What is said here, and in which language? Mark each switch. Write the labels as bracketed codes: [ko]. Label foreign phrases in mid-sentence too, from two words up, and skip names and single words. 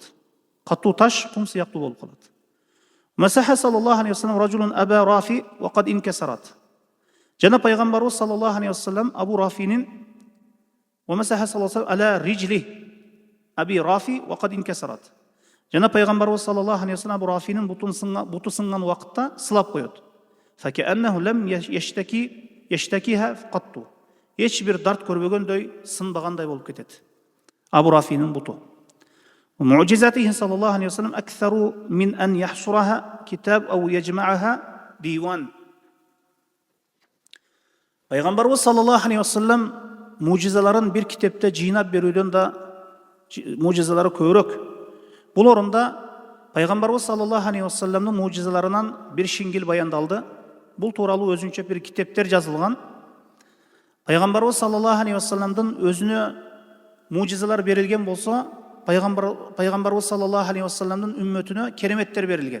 [kk] Қату таш құм сияқты болып қалады. [ar] مسح صلى الله عليه وسلم رجل أبا رافع وقد انكسرت. [kk] Жана пайғамбарымыз [ar] صلى الله عليه وسلم Абу Рафинин ومسح صلى الله عليه على رجل أبي رافع وقد انكسرت. [kk] Жана пайғамбарымыз [ar] صلى الله عليه وسلم [kk] Абу Рафинин бұты сынған уақытта сылап қояды. [ar] فكأنه لم يشتكها قط. [kk] Ешбір дарт көрбегендей сынбағандай болып кетеді. Абу Рафинин бұты. [ar] ومعجزاته صلى الله عليه وسلم أكثر من أن يحصرها كتاب أو يجمعها ديوان. [kk] Пайғамбарымыз [ar] صلى الله عليه وسلم [kk] мужизаларын бір кітапта жинап беруден да мужизалары көбірек. Бұл орында Пайғамбарымыз [ar] صلى الله عليه [kk] вассаламның мужизаларынан бір шеңгел баяндалды. Бұл туралы өзінше бір кітаптар жазылған. Пайғамбарымыз [ar] صلى الله عليه [kk] вассаламдың өзіне мужизалар берілген болса, Пайғамбарымыз [ar] صلى الله عليه [kk] вассаламдың үмметіне кереметтер берілген.